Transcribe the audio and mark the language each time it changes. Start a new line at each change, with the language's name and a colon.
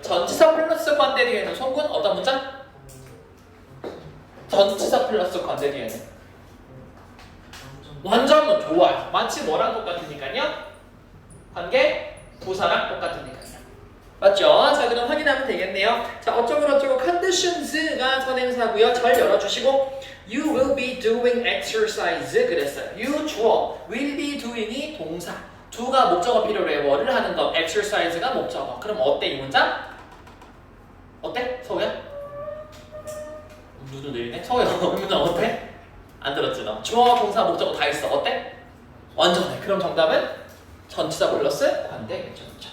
Korean: 전치사 플러스 관대 뒤에는 송군 어떤 문장? 전치사 플러스 관대 뒤에는 완전문. 좋아요. 마치 뭐랑 똑같으니까요? 관계 부사랑 똑같으니까요. 맞죠? 자, 그럼 확인하면 되겠네요. 자, 어쩌고 conditions가 선행사고요. 잘 열어주시고
English: You will be doing exercise
Korean: 그랬어요. You 주어, will be doing이 동사. do가 목적어 필요로 해. 뭐를 하는 거? exercise가 목적어. 그럼 어때 이 문장? 어때? 서우야? 눈을 내리네? 서우야, 이 문장 어때? 안 들었지 너? 주어, 동사, 목적어 다 있어. 어때? 완전해. 그럼 정답은 전치사 플러스 관대겠죠.